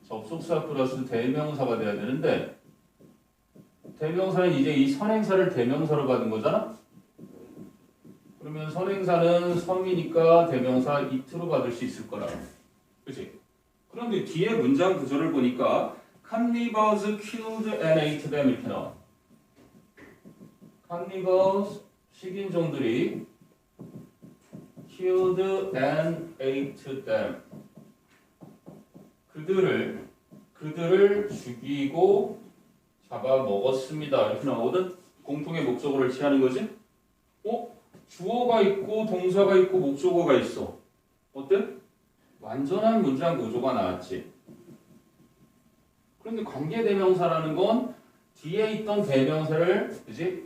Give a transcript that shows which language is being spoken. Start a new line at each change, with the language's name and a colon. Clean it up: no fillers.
Korean: 접속사 플러스 대명사가 돼야 되는데, 대명사는 이제 이 선행사를 대명사로 받은 거잖아? 그러면 선행사는 섬이니까 대명사 it로 받을 수 있을 거라. 그치? 그런데 뒤에 문장 구조를 보니까
English: Cannibals killed and ate them
Korean: 이렇게 나와.
English: Cannibals,
Korean: 식인종들이
English: killed and ate them,
Korean: 그들을 죽이고 잡아먹었습니다. 이렇게 나오거든? 공통의 목적어를 취하는 거지? 주어가 있고 동사가 있고 목적어가 있어. 어때? 완전한 문장 구조가 나왔지. 그런데 관계대명사라는 건 뒤에 있던 대명사를, 그지?